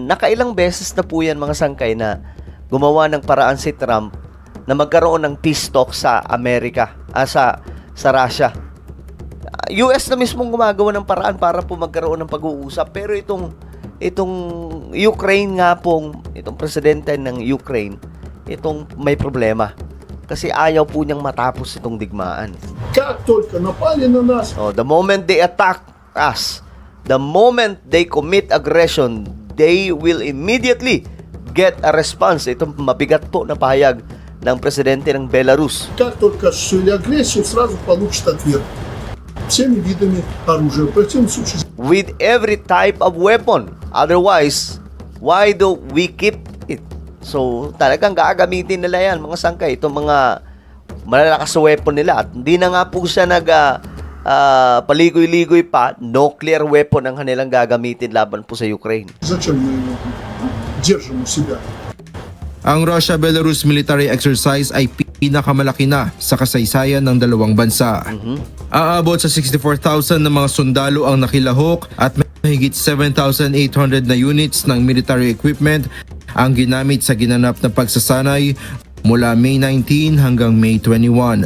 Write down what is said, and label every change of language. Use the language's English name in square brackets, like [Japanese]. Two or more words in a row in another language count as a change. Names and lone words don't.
[Filipino] Nakailang beses na po yan mga sangkay na gumawa ng paraan si Trump na magkaroon ng [English] peace talk [Filipino] sa Amerika, sa Russia. US na mismong gumagawa ng paraan para po magkaroon ng pag-uusap. Pero itong Ukraine nga pong, itong presidente ng Ukraine, itong may problema. Kasi ayaw po niyang matapos itong digmaan. [Russian] Как только напали на нас, [English] So, the moment they attack us, the moment they commit aggression, they will immediately get a response. [Filipino] Ito mabigat po na pahayag ng presidente ng Belarus. [Russian] как только осуществили агрессию, сразу получат ответ. Всеми видами оружия. В противном случае [English] With every type of weapon. Otherwise, why do we keep it? [Filipino] So, talagang gagamitin nila yan, mga sangkay. Itong mga malalakas na weapon nila. At hindi na nga po siya paligoy-ligoy pa. [English] Nuclear weapon [Filipino] ang kanilang gagamitin laban po sa Ukraine. [Russian] зачем мы его держим у себя? [Filipino] Ang Russia-Belarus [English] military exercise [Filipino] ay pinakamalaki na sa kasaysayan ng dalawang bansa. Aabot sa 64,000 na mga sundalo ang nakilahok at mahigit 7,800 na units ng [English] military equipment [Filipino] ang ginamit sa ginanap na pagsasanay mula May 19 hanggang May 21.